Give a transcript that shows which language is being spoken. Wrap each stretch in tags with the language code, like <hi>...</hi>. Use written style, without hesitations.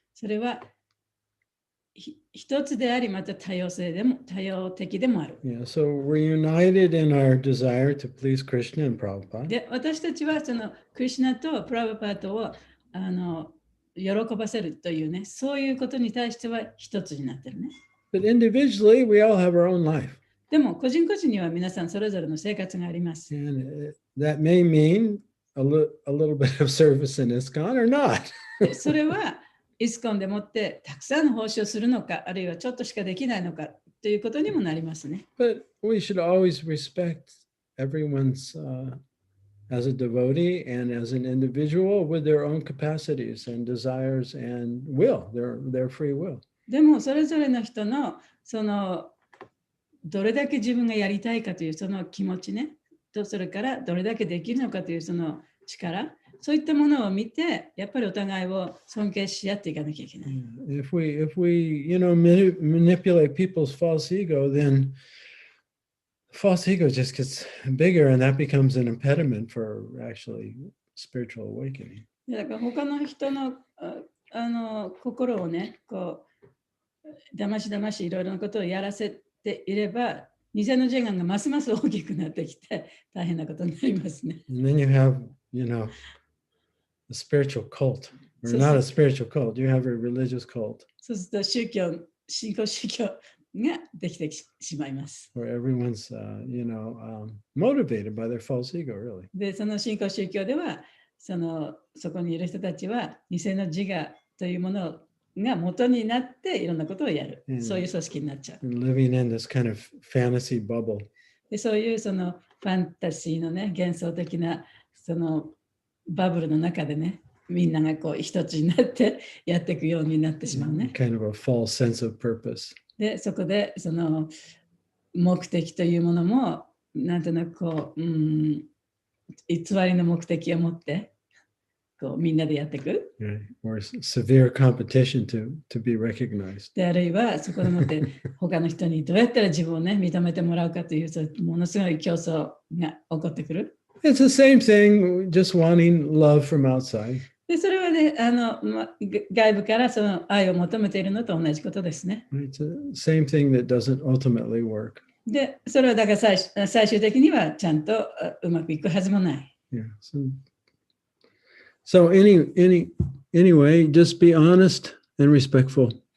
<ja>それは一つであり、また多様的でもある。</ja> <en>Yeah, so we're united in our desire to please Krishna and Prabhupada.</en> <ja>で、私たちはそのクリシュナとプラブパートを喜ばせるというね、そういうことに対しては一つになってるね。</ja> <en>But individually, we all have our own life.</en> <ja>でも個人個人には皆さんそれぞれの生活があります。</ja> <en>And that may mean a little bit of service in ISKCON or not.</en> <ja>それはイスコンでもってたくさんの奉仕をするのか、あるいはちょっとしかできないのかということにもなりますね。</ja> <en>But we should always respect everyone's as a devotee and as an individual with their own capacities and desires and will, their free will.</en> <ja>でもそれぞれの人のそのどれだけ自分がやりたいかというその気持ちね、とそれからどれだけできるのかというその力、そういったものを見て、やっぱりお互いを尊敬し合っていかなきゃいけない。</ja> <en>If we manipulate people's false ego, then false ego just gets bigger, and that becomes an impediment for actually spiritual awakening.</en> <ja>だから他の人の心をね、こうだましいろいろなことをやらせていれば、偽の自我がますます大きくなってきて大変なことになりますね。</ja> <en>And then you have, a spiritual cult, or not a spiritual cult. You have a religious cult.</en> <ja>そうすると新興宗教ができてしまいます。</ja> <en>Where everyone's, motivated by their false ego, really.</en> <ja>で、その新興宗教では、そこにいる人たちは、偽の自我というものが元になっていろんなことをやる。そういう組織になっちゃう。</ja> <en>Living in this kind of fantasy bubble.</en> <ja>で、そういうそのファンタジーのね、幻想的なそのバブルの中でね、みんながこう一つになってやっていくようになってしまうね。</ja> <en>Kind of a false sense of purpose.</en> <ja>で、そこでその目的というものも、なんとなくこう、偽りの目的を持って、こうみんなでやっていく。</ja> <en>Or severe competition to be recognized.</en> <ja>で、あるいはそこでもって他の人にどうやったら自分をね、認めてもらうかという、ものすごい競争が起こってくる。</ja> <en>It's the same thing, just wanting love from outside.</en> <ja>で、それはね、外部からその愛を求めているのと同じことですね。</ja> <en>It's the same thing that doesn't ultimately work.</en> <ja>で、それはだから最終的にはちゃんとうまくいくはずもない。</ja> <en>Yeah. So anyway, just be honest and respectful.</en>